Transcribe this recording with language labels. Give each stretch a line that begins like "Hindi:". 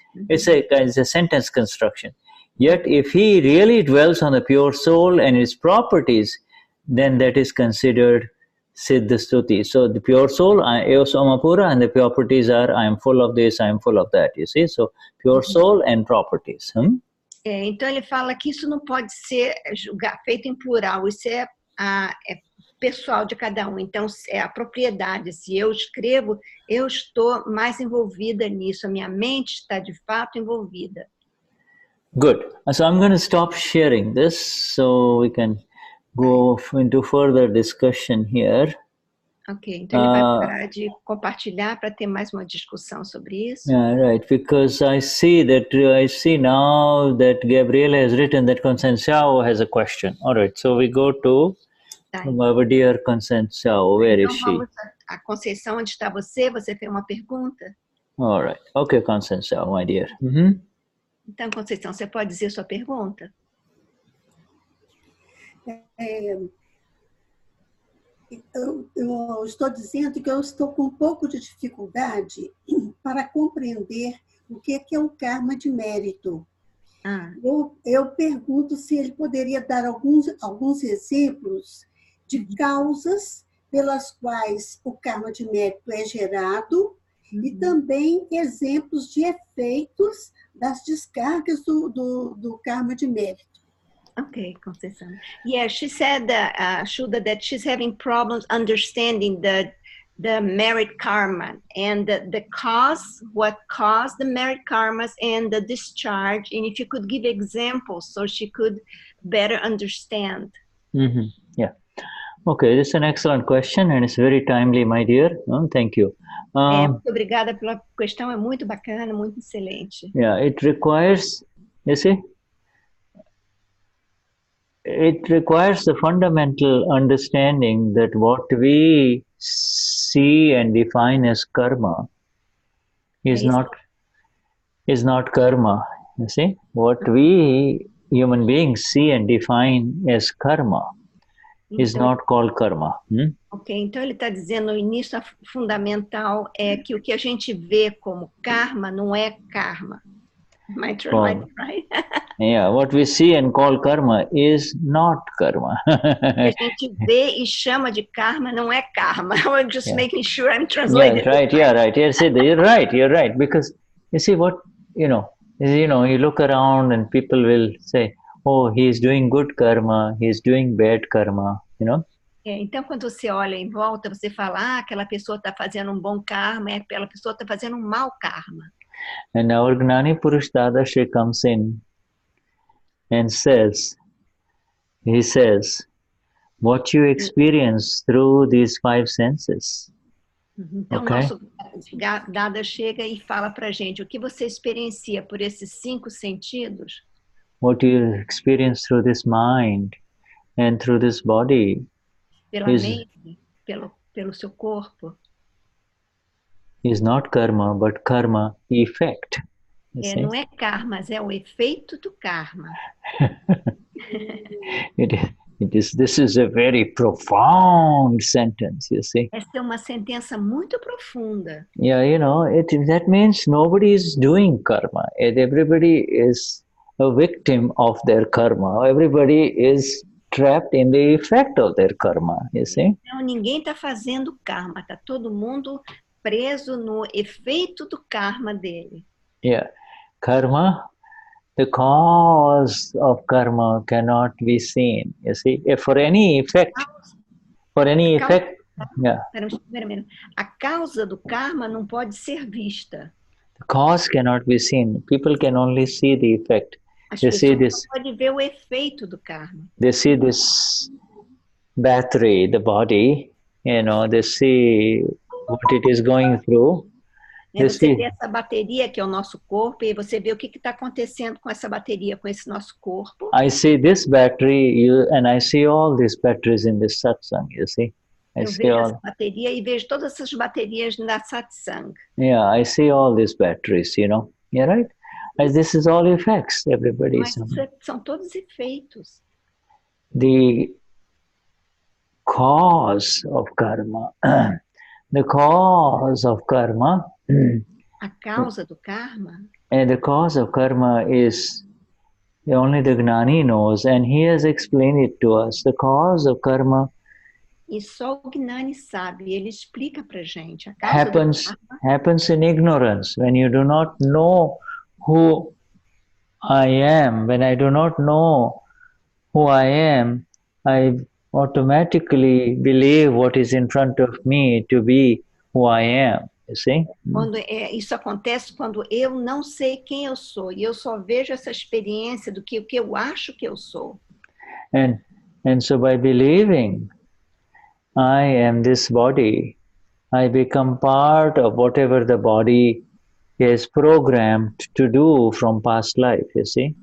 English: It's a sentence construction. Yet if he really dwells on the pure soul and its properties, then that is considered Siddha Stuti. So the pure soul, Avasama Pura, and the properties are, I am full of this, I am full of that, you see. So pure soul and properties.
Portuguese: Então ele fala que isso não pode ser feito em plural, isso é pessoal de cada um. Então é a propriedade. Se eu escrevo, eu estou mais envolvida nisso, a minha mente está de fato envolvida.
English: Good. So I'm going to stop sharing this so we can go into further discussion here.
Portuguese: Ok, então ele vai parar de compartilhar para ter mais uma discussão sobre isso.
English: Yeah, right. Because I see now that Gabriella has written that Conhecimento has a question. All right, so we go to our dear Conhecimento. Where is she?
Portuguese: A Conceição, onde está você? Você tem uma pergunta?
English: All right. Okay, Conhecimento, my dear.
Portuguese: Então, Conceição, você pode dizer sua pergunta? Eu estou dizendo que eu estou com um pouco de dificuldade para compreender o que é o karma de mérito. Eu pergunto se ele poderia dar alguns exemplos de causas pelas quais o karma de mérito é gerado e também exemplos de efeitos das descargas do karma de mérito.
English: Okay, Conceição. Yeah, she said, Shuddha, that she's having problems understanding the merit karma and the cause, what caused the merit karmas and the discharge, and if you could give examples so she could better understand. Yeah. Okay, this is an excellent question and it's very timely, my dear. Thank you.
Portuguese: Muito obrigada pela questão, é muito bacana, muito excelente.
English: Yeah, it requires, you see, it requires the fundamental understanding that what we see and define as karma is not karma. You see, what we human beings see and define as karma is not called karma.
Portuguese: Ok, então ele está dizendo no início, fundamental é que o que a gente vê como karma não é karma.
English: Right? Yeah, what we see and call karma is not karma.
Portuguese: A gente vê e chama de karma não é karma.
English: I'm just making sure I'm translating. Yeah, right. Yeah, right. You're right. Because you see what you look around and people will say, "Oh, he's doing good karma. He's doing bad karma." You know.
Portuguese: Então, quando você olha em volta, você fala, aquela pessoa está fazendo um bom karma, aquela pessoa está fazendo um mau karma.
English: And our Gnani Purush Dadashri comes in and he says, what you experience through these 5 senses.
Portuguese: Então, nosso Dada chega e fala para a gente, o que você experiencia por esses 5 sentidos?
English: What you experience through this mind and through this body.
Portuguese: Pela mente, pelo seu corpo.
English: Is not karma, but karma effect.
Portuguese: Não é karma, mas é o efeito do karma.
English: This is a very profound sentence, you see.
Portuguese: Essa é uma sentença muito profunda.
English: Yeah, that means nobody is doing karma. Everybody is a victim of their karma. Everybody is trapped in the effect of their karma, you see.
Portuguese: Então, ninguém está fazendo karma, está todo mundo preso no efeito do karma dele.
English: Yeah, karma, the cause of karma cannot be seen. You see, for any effect, yeah.
Portuguese: A causa do karma não pode ser vista.
English: The cause cannot be seen. People can only see the effect.
Portuguese: As
English: they see
Portuguese: pessoas não podem ver o efeito do karma.
English: They see this battery, the body. They see what it is going through.
Portuguese: Você vê essa bateria que é o nosso corpo e você vê o que está acontecendo com essa bateria, com esse nosso corpo.
English: I see this battery and I see all these batteries in this satsang, you see.
Portuguese: Eu vejo essa bateria e vejo todas essas baterias na satsang.
English: Yeah, I see all these batteries, Yeah, right? As this is all effects, everybody.
Portuguese: Mas são todos efeitos.
English: The cause of karma. The cause of karma.
Portuguese: A causa do karma.
English: And the cause of karma is only the Gnani knows, and he has explained it to us. The cause of karma
Portuguese: e só o Gnani sabe, ele explica pra gente. A causa
English: happens in ignorance, when you do not know who I am. When I do not know who I am, I automatically believe what is in front of me to be who I am. You see?
Portuguese: Isso acontece quando eu não sei quem eu sou e eu só vejo essa experiência do que eu acho que eu sou.
English: And so by believing I am this body, I become part of whatever the body is programmed to do from past life, you see?